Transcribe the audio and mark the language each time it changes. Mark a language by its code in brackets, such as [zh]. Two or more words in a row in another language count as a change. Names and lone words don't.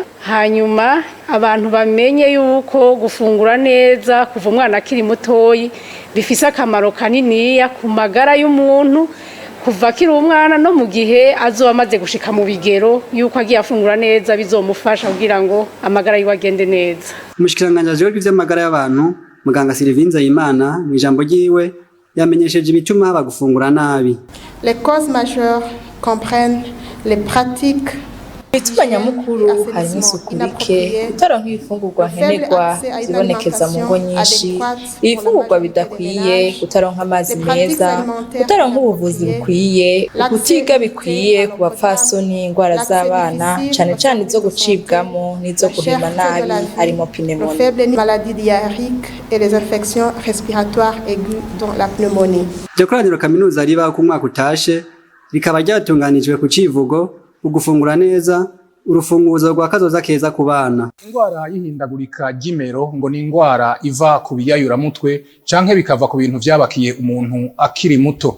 [rn] Hanyuma abantu bamenye yuko gufungura neza kuva umwana akiri mutoyi bifise akamaro kaniniya ku magara y'umuntu kuva akiri umwana no mu gihe azoba amaze gushika mu bigero yuko agiye afungura neza bizomufasha kugira ngo amagara yiwe agende neza. Umushikiranganje w'ivy'amagara y'abantu muganga Sylvain Nzeyimana mu ijambo ryiwe yamenyesheje ibituma haba gufungura nabi. [fr] Les causes majeures comprennent les pratiques [rn] Ibituma nyamukuru harimo isuku rike, kutaronka ibifungurwa nkenerwa zibonekeza mu ngo nyinshi, ibifungurwa bidakwiye, kutaronka amazi meza, kutaronka ubuvuzi bukwiye, ukutiga bikwiye ku bapfasoni, indwara z'abana cane cane izo gucibwamo n'izo guhema nabi harimo pneumonie. [fr] Les maladies diarrhéiques et les infections respiratoires aiguës dont la pneumonie. [rn] Iryo koraniro kaminuza riba ku mwaka utashe rikaba ryatunganijwe ku civugo ugufungura neza urufunguzo rwa kazoza keza ku bana. Indwara y'ihindagurika ry'imero ngo ni indwara iva ku biyayuramutwe canke bikava ku bintu vyabakiye umuntu akiri muto.